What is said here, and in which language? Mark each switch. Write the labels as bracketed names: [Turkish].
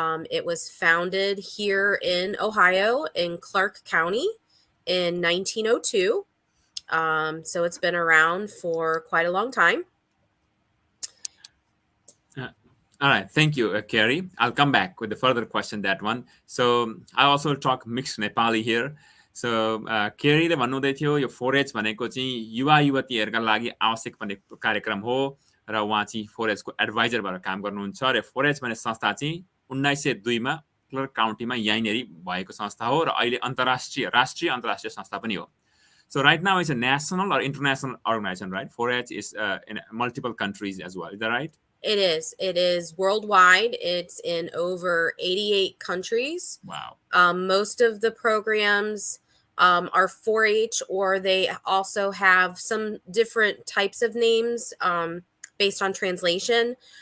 [English] It was founded here in Ohio in Clark County in 1902. So it's been around for quite a long time. All right, thank you, Carrie. I'll come back with the further question, that one. So I also talk mixed Nepali here. [Nepali] So Carrie ले भन्नुहुँदै थियो यो 4-H भनेको चाहिँ युवा युवतीहरूका लागि आवश्यक पर्ने कार्यक्रम हो र उहाँ चाहिँ 4Hको एडभाइजरबाट काम गर्नुहुन्छ र 4H भन्ने संस्था चाहिँ 1902मा क्लर्क काउन्टीमा यहीँनेरि भएको संस्था हो र अहिले राष्ट्रिय अन्तर्राष्ट्रिय संस्था पनि हो. [English] So right now it's a national or international organization, right? 4H is in multiple countries as well. Is that right? It is. It is worldwide. It's in over 88 countries. Wow. Most of the programs are 4-H, or they also have some different types of names based on translation.